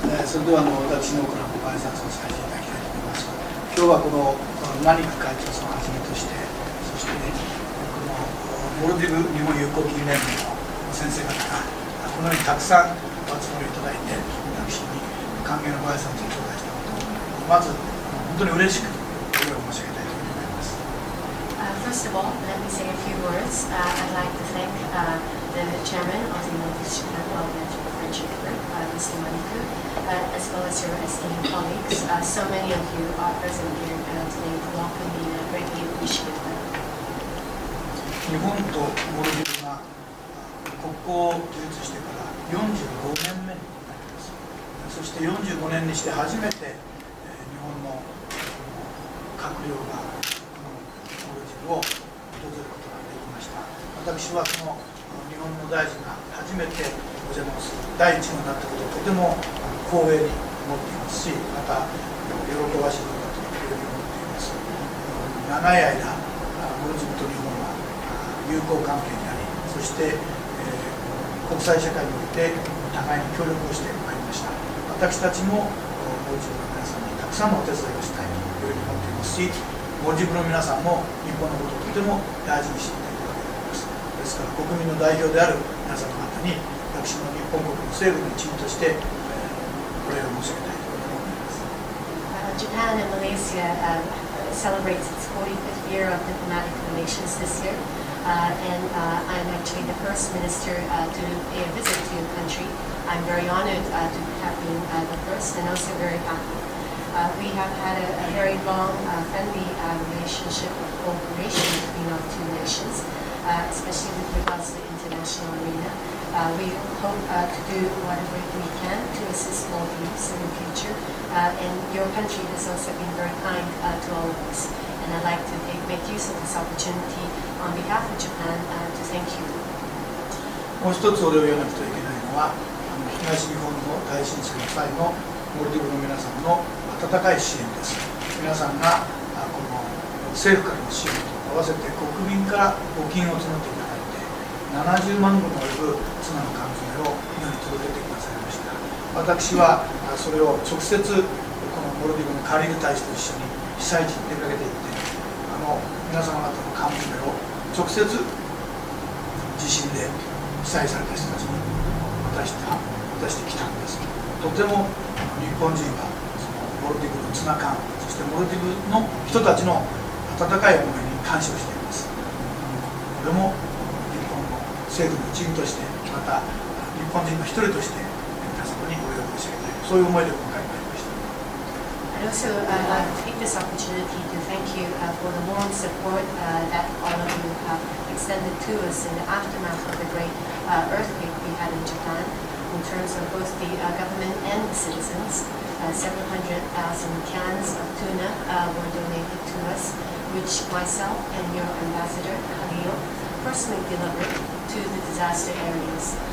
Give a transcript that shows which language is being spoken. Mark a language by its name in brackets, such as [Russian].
[Japanese] それでは私の方からご挨拶をさせていただきたいと思います。今日はこのマニック会長さんをはじめとして、そしてね、このモルディブ日本友好議員連盟の先生方がこのようにたくさんお集まりいただいて、私に歓迎のご挨拶を頂戴したことをまず本当に嬉しくお礼を申し上げたいと思います。 [English] First of all, let me say a few words. I'd like to thank the chairman of the United Japan Parliament for Friendship Group, Mr. Maniku, as well as your esteemed colleagues. So many of you are present here today to welcome me, and I greatly appreciate that. [Japanese] 日本とモルディブが国交を樹立してから45年目になります。そして45年にして初めて日本の閣僚がモルディブを訪れることができました。私はその日本の大臣が初めてお邪魔をする第一号になったことをとても光栄に思っていますし、また喜ばしいことだというふうに思っています。長い間モルディブと日本は友好関係にあり、そして、国際社会において互いに協力をしてまいりました。私たちもモルディブの皆さんにたくさんのお手伝いをしたいというふうに思っていますし、モルディブの皆さんも日本のことをとても大事にしていたいわけであります。ですから国民の代表である皆様方に私の日本国の政府の一員としてお礼を申し上げたいと思います。 [English] Japan and Malaysia celebrates its 45th year of diplomatic relations this year. And I'm actually the first minister to pay a visit to your country. I'm very honored to have been the first and also very happy. We have had a very long, friendly relationship of cooperation between our two nations, especially with regards to the international arena. We hope to do whatever we can to assist Maldives in the future. And your country has also been very kind to all of us. And I'd like to make use of this opportunity on behalf of Japan to thank you. [Japanese] もう一つお礼を言わなくてはいけないのは、東日本の大震災の際のモルディブの皆さんの温かい支援です。皆さんがこの政府からの支援と合わせて国民から募金を募っていただいて、70万分の及ぶツナの缶詰を日本に届けてくださいました。私はそれを直接このモルディブのカリール大使と一緒に被災地に出かけていって、皆様方の缶詰を直接地震で被災された人たちに渡してきたんです。とても日本人はそのモルディブのツナ缶、そしてモルディブの人たちの温かい思いに感謝をしています。これも日本の政府の一員として、また日本人の一人として皆様にお礼を申し上げたい、そういう思いで今回参りました。 [English] I'd also like to take this opportunity to thank you for the warm support that all of you have extended to us in the aftermath of the great earthquake we had in Japan, in terms of both the government and the citizens. Several hundred thousand cans of tuna were donated to us, which myself and your ambassador, Khalil, personally delivered to the disaster areas.